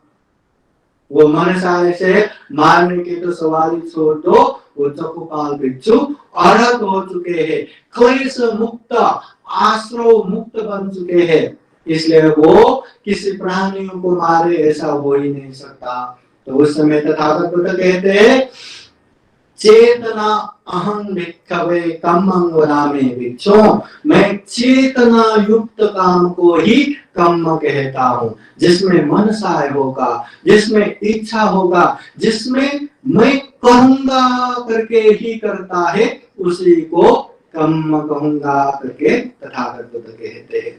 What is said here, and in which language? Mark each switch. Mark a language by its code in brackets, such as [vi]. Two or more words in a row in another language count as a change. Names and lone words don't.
[hi] वो मनसाय से मारने के तो सवाल ही छोड़ दो, वो चौकोबार भिक्षु अर्हत हो चुके हैं, क्लेश मुक्त आश्रय मुक्त बन चुके हैं, इसलिए वो किसी प्राणियों को मारे ऐसा हो ही नहीं सकता। तो उस समय तथागत बुद्ध कहते हैं [pi] चेतना अहं भिक्खवे कम्मं वदामि [hi] भिक्षु, मैं चेतना युक्त काम को ही कम्म कहता हूँ, जिसमें मनसाय होगा, जिसमें इच्छा होगा, जिसमें मैं कहूंगा करके ही करता है, उसी को कम्म कहूंगा करके तथागत बुद्ध कहते हैं।